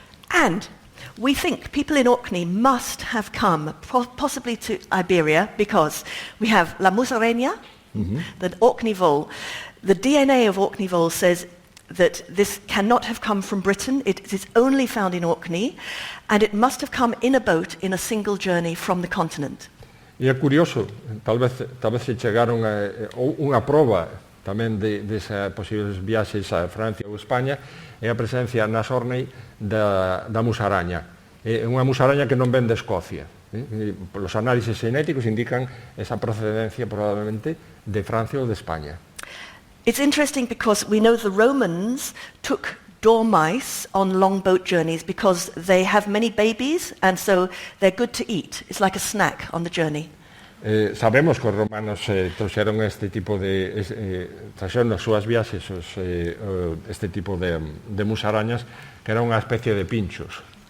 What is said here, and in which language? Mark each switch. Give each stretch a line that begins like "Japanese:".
English: And we think people in Orkney must have come possibly to Iberia because we have La Musarenya, the Orkney vole. The DNA of Orkney vole says that this cannot have come from Britain. It is only found in Orkney, and it must have come in a boat in a single journey from the continent.
Galician: E é curioso, tal vez se chegaron a unha proba tamén desas posibles viaxes a Francia ou España, é a presencia nas Orkney da musaraña. É unha musaraña que non ven de Escocia. Os análises xenéticos indican esa procedencia probablemente de Francia ou de España.
English: It's interesting because we know the Romans took dormice on long boat journeys because they have many babies and so they're good to eat. It's like a snack on the journey.
Galician: Sabemos que os romanos trouxeron este tipo traxeron nas súas viaxes este tipo de musarañas que era unha especie de pinchos.